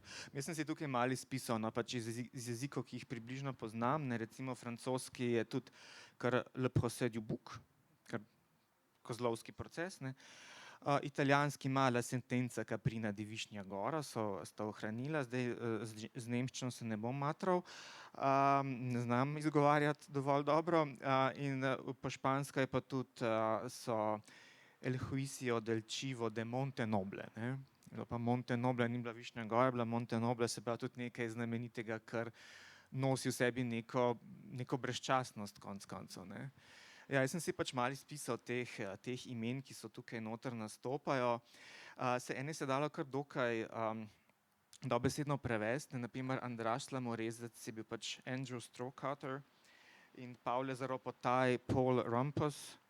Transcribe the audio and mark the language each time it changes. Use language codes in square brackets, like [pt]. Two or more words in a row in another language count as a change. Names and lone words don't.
[sl] Jaz sem si tukaj malo izpisal, no, pač iz jezikov, ki jih približno poznam, ne, recimo francoski je tudi kar [fr] le procès du bouc, [sl] kar kozlovski proces, ne. Italijanski ima [it] la sentenza caprina di Višnja gora, [sl] sta ohranila, zdaj z nemščino se ne bom matral, ne znam izgovarjati dovolj dobro, in po špansko je pa tudi so [es] El juicio del chivo de Monte Noble, [sl] ne. Pa Monte Noble ni bila Višnja gora, je bila Monte Noble, se pravi tudi nekaj znamenitega, kar nosi v sebi neko brezčasnost konec koncev, ne. Ja, jaz sem si pač malo izpisal teh imen, ki so tukaj noter nastopajo. Ene se dalo kar dokaj dobesedno prevesti, na primer Andraž Slamorezec je bil pač Andrew Strohcutter in Pavle Zaropotaj, Paul Rumpus.